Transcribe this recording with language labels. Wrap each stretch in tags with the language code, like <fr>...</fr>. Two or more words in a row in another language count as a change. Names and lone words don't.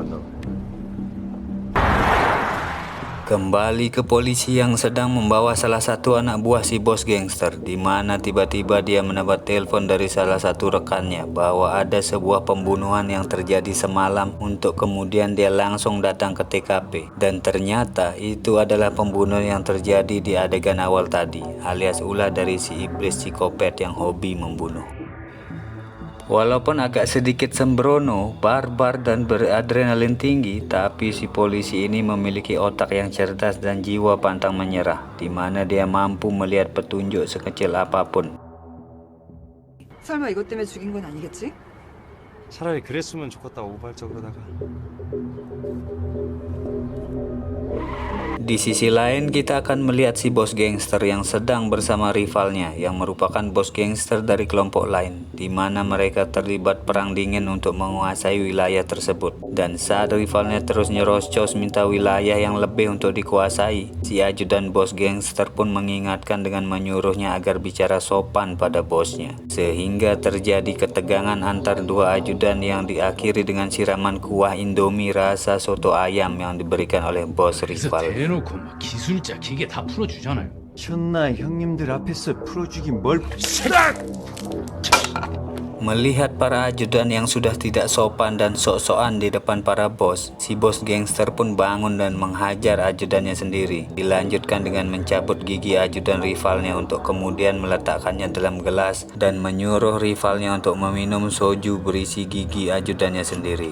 <id>Kembali ke polisi yang sedang membawa salah satu anak buah si bos gangster, di mana tiba-tiba dia mendapat telepon dari salah satu rekannya bahwa ada sebuah pembunuhan yang terjadi semalam, untuk kemudian dia langsung datang ke TKP, dan ternyata itu adalah pembunuhan yang terjadi di adegan awal tadi, alias ulah dari si iblis psikopat yang hobi membunuh. Walaupun agak sedikit sembrono, barbar, dan beradrenalin tinggi, tapi si polisi ini memiliki otak yang cerdas dan jiwa pantang menyerah, di mana dia mampu melihat petunjuk sekecil apapun.</id> <ko>설마 이것 때문에 죽인 건 아니겠지? 차라리 그랬으면 좋겠다 우발적으로다가.</ko> <id>Di sisi lain kita akan melihat si bos gangster yang sedang bersama rivalnya yang merupakan bos gangster dari kelompok lain, di mana mereka terlibat perang dingin untuk menguasai wilayah tersebut. Dan saat rivalnya terus nyerocos minta wilayah yang lebih untuk dikuasai, si ajudan bos gangster pun mengingatkan dengan menyuruhnya agar bicara sopan pada bosnya, sehingga terjadi ketegangan antar dua ajudan yang diakhiri dengan siraman kuah Indomie rasa soto ayam yang diberikan oleh bos rival.</id> <ko>해놓고 뭐 기술자 기계 다 풀어주잖아요. 천나 형님들 앞에서 풀어주긴 뭘</ko> <id>Melihat para ajudan yang sudah tidak sopan dan sok-sokan di depan para bos, si bos gangster pun bangun dan menghajar ajudannya sendiri. Dilanjutkan dengan mencabut gigi ajudan rivalnya untuk kemudian meletakkannya dalam gelas dan menyuruh rivalnya untuk meminum soju berisi gigi ajudannya sendiri.</id>